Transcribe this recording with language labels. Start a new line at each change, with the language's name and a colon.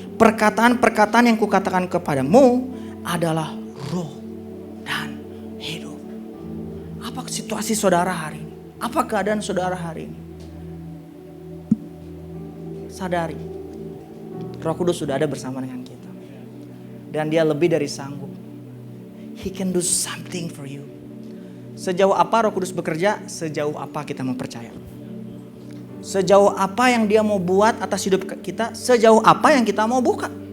Indonesian: Perkataan-perkataan yang kukatakan kepadamu adalah roh dan hidup. Apa situasi saudara hari ini? Apa keadaan saudara hari ini? Sadari, Roh Kudus sudah ada bersama dengan kita. Dan dia lebih dari sanggup.
English: He can do something for you.
Indonesian: Sejauh apa Roh Kudus bekerja, sejauh apa kita mau percaya. Sejauh apa yang dia mau buat atas hidup kita, sejauh apa yang kita mau buka.